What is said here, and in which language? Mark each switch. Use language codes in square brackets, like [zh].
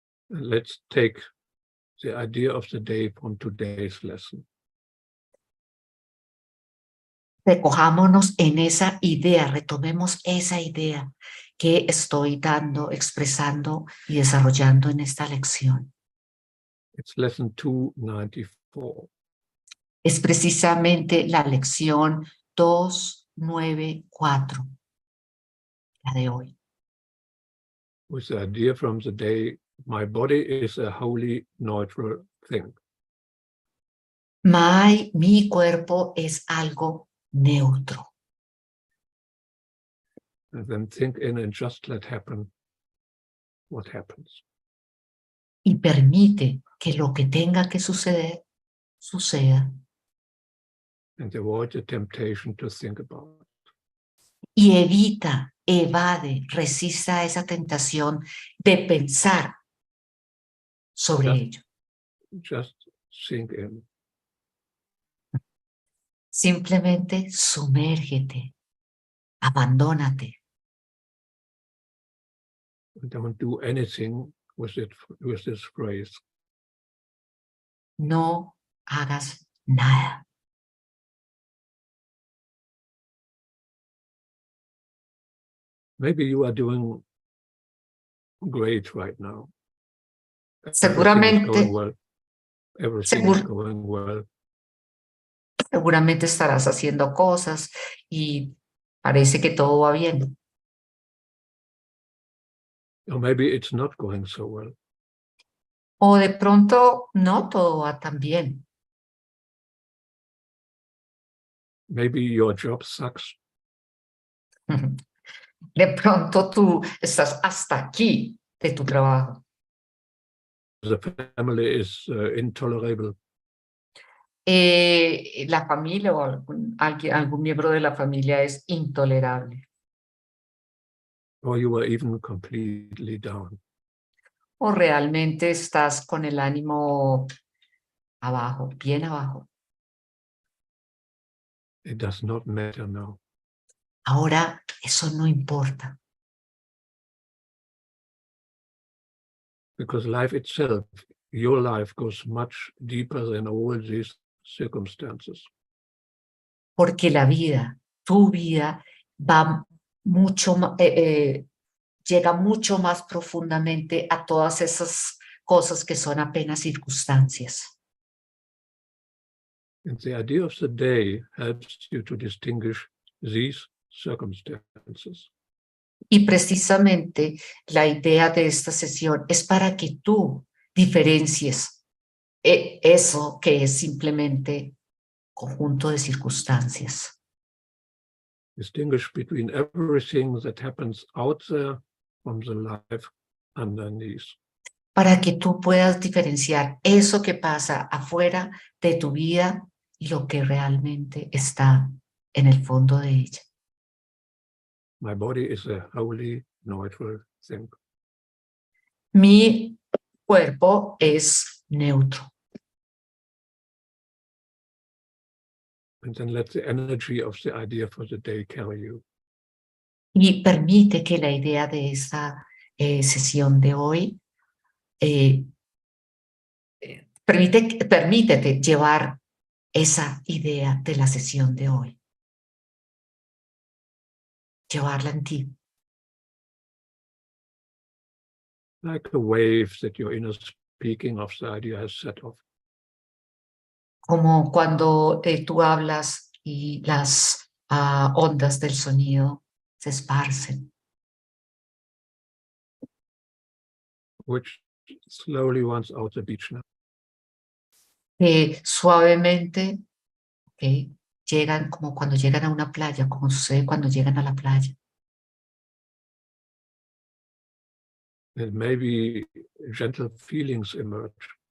[en] And let's take the idea of the day from today's lesson. [es] Recojámonos en esa idea, retomemos esa idea que estoy dando, expresando y desarrollando en esta lección. [en] It's lesson 294. [es] Es precisamente la lección 294, la de hoy. [en] With the idea from the day, my body is a wholly neutral thing. [es] Mi cuerpo es algo neutro. [en] And then think in and just let happen what happens. [es] Y permite que lo que tenga que suceder, suceda. [en] And avoid the temptation to think about it. [es] Y evita, evade, resista esa tentación de pensar sobre ello. [en] Just sink in. [es] Simplemente sumérgete, abandónate. [en] Don't do anything with it, with this phrase. [es] No hagas nada. [en] Maybe you are doing great right now. [es] Seguramente, [en] Everything is going well. Everything is going well. [es] Seguramente estarás haciendo cosas y parece que todo va bien. [en] Or maybe it's not going so well. [es] O de pronto no todo va tan bien. [en] Maybe your job sucks. [es] De pronto tú estás hasta aquí de tu trabajo. [en] The family is intolerable. [es] La familia o algún miembro de la familia es intolerable. [en] Or you are even completely down. [es] O realmente estás con el ánimo abajo, bien abajo. [en] It does not matter now. [es] Ahora eso no importa. [en] Because life itself, your life goes much deeper than all these circumstances. [es] Porque la vida, tu vida, va mucho, llega mucho más profundamente a todas esas cosas que son apenas circunstancias. [en] And the idea of the day helps you to distinguish these circumstances. [es] Y precisamente la idea de esta sesión es para que tú diferencies eso que es simplemente conjunto de circunstancias. [en] Distinguish between everything that happens out there from the life underneath. [es] Para que tú puedas diferenciar eso que pasa afuera de tu vida y lo que realmente está en el fondo de ella. [en] My body is a wholly neutral thing. [es] Mi cuerpo es neutro. [en] And then let the energy of the idea for the day carry you. [es] Y permite que la idea de esta sesión de hoy, permítete llevar esa idea de la sesión de hoy. Llevarla en ti. [en] like a wave that your inner speaking of the idea has set off. [es] Como cuando tú hablas y las ondas del sonido se esparcen. [en] Which slowly runs out the beach now. [es] Suavemente llegan como cuando llegan a una playa, como sucede cuando llegan a la playa. [en] And maybe gentle feelings emerge.